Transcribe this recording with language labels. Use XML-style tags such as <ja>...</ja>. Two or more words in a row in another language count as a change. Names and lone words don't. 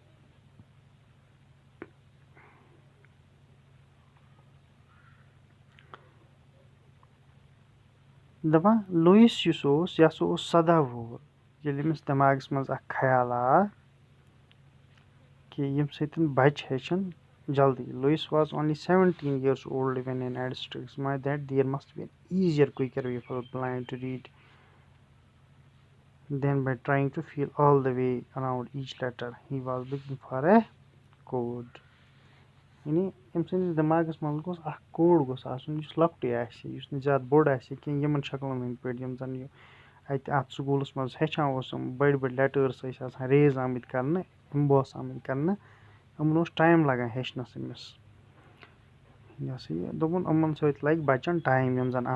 <ks>دپان لویِس یُس اوس یہِ ہسا اوس 17 وُہُر ییٚلہِ أمِس دٮ۪ماغس منٛز اکھ خیال آو کہِ ییٚمہِ سۭتۍ بچہِ ہیٚچھن جلدی</ks> <en>Louis was only 17 years old when an ad struck his mind that there must be an easier, quicker way for the blind to read than by trying to feel all the way around each letter. He was looking for a code.</en> <ks>یعنی أمۍ سٕنٛدِس دٮ۪ماغس منٛز گوٚژھ اکھ کوڈ گوٚژھ آسُن یُس لۄکٹُے آسہِ یُس نہٕ زیادٕ بوٚڑ آسہِ کینٛہہ یِمن شکلن ہٕنٛدۍ پٲٹھۍ یِم زن یہِ اَتہِ اتھ سکوٗلس منٛز ہیٚچھان اوس یِم بٔڑۍ بٔڑۍ لیٹٲرٕس ٲسۍ آسان ریز آمٕتۍ کرنہٕ ایمبوس آمٕتۍ کرنہٕ یِمن اوس ٹایم لگان ہیٚچھنَس أمِس یہِ ہسا یہِ دوٚپُن یِمن سۭتۍ لگہِ بَچن ٹایم یِم زَن</ks>